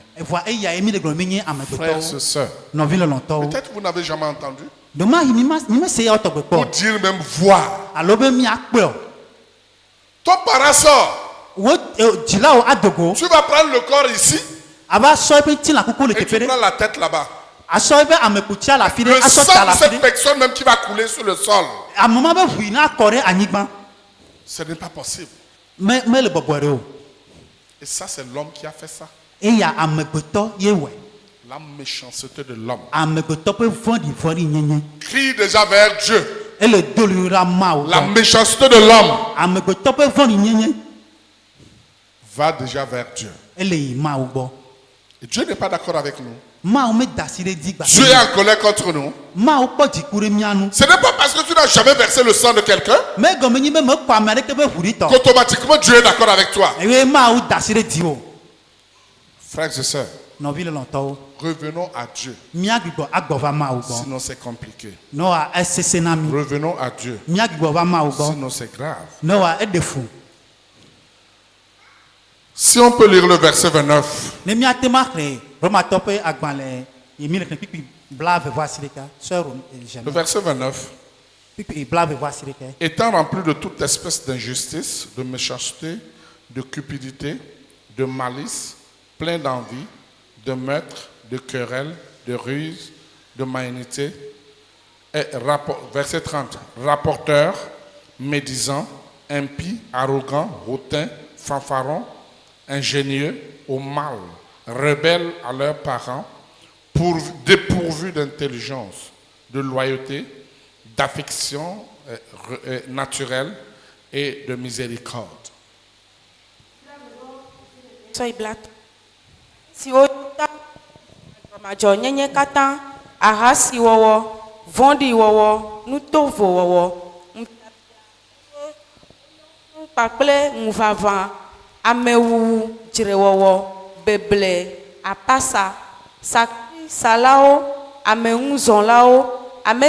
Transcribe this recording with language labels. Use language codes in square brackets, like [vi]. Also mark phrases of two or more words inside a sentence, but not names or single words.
[ee] Eʋua eya ye mi le gblɔm mi nye [fr] Frères et [ee] amegbetɔwo. [fr] sœurs, [ee] Nɔvi lɔlɔtɔwo. [fr] peut-être vous n'avez jamais entendu. [ee] Doma yi mi mese ya wo tɔgbe [fr] Pour [ee] kpɔ. [fr] dire même voir. [ee] Alo be miakpɔ. [fr] Ton parent sort. [ee] Wo dzilawo adogo. [fr] Tu vas prendre le corps ici [ee] Ava sɔ eƒe tsi la kuku le [fr] et tu [ee] teƒe [fr] prends [ee] ɖe. [fr] la tête là-bas. [ee] Asɔ eƒe amekutsia le afi [fr] Le [ee] ɖe. Asɔ ta [fr] sang [ee] le [fr] de [ee] afi [fr] cette [ee] ɖe. [fr] personne même qui va couler sur le sol. [ee] Ame ma be ʋu yi na akɔ ɖe anyigba. [fr] Ce n'est pas possible. [ee] Mele bɔbɔ ɖe o. [fr] Et ça, c'est l'homme qui a fait ça. [ee] Eya amegbetɔ ye wɔe. [fr] La méchanceté de l'homme. [ee] Amegbetɔ ƒe vɔ̃ɖivɔ̃ɖi nyenye. [fr] Crie déjà vers Dieu. [ee] Ele doli ɖa mawu [fr] La [ee] gbɔ. [fr] méchanceté de l'homme [ee] Amegbetɔ ƒe vɔ̃ɖi nyenye. [fr] va déjà vers Dieu. [ee] Ele yi mawu gbɔ. [fr] Et Dieu n'est pas d'accord avec nous. [ee] Mawu me da asi ɖe dzi [fr] Dieu est en colère contre nous. [ee] Mawu kpɔ dziku ɖe mía nu. [fr] Ce n'est pas parce que tu n'as jamais versé le sang de quelqu'un [ee] Me gɔme nyi be mekpɔ ame aɖeke be ʋu ɖi tɔ. [fr] qu'automatiquement Dieu est d'accord avec toi. [ee] Eye Mawu da asi ɖe dziwò. [fr] Frères et sœurs, [ee] Nɔvi lɔlɔ̃tɔwo. [fr] revenons à Dieu. [ee] Mía gbigbɔ agbɔ va Mawu gbɔ. [fr] Sinon c'est compliqué. [ee] Ne wa esese na mi. [fr] Revenons à Dieu. [ee] Mía gbigbɔ va Mawu gbɔ. [fr] Sinon c'est grave. [ee] Ne wa eɖe fu. [fr] Si on peut lire le verset 29. [ee] Ne míate ma xlẽ Romatɔ ƒe agbalẽ yi mi le xlẽ kpikpi blaeve vɔ asi ɖeka. [fr] Sœur Le Jeanne. verset 29. [ee] Kpikpi blaeve vɔ asi ɖeka. [fr] Étant rempli de toute espèce d'injustice, de méchanceté, de cupidité, de malice, plein d'envie, de meurtre, de querelle, de ruse, de malignité, et verset 30, rapporteur, médisant, impie, arrogant, hautain, fanfaron, ingénieux, au mal, rebelles à leurs parents, dépourvus d'intelligence, de loyauté, d'affection naturelle et de miséricorde. Soy blato. [ee] Si wo ta madzɔ nyenye katã, ahasi wɔwɔ, vɔ̃ɖi wɔwɔ, nutovo wɔwɔ, kpakple ŋuʋaʋã, amewuwu, dzrewɔwɔ, beble, apasa, sakrisalawo, amenuzɔlawo, ame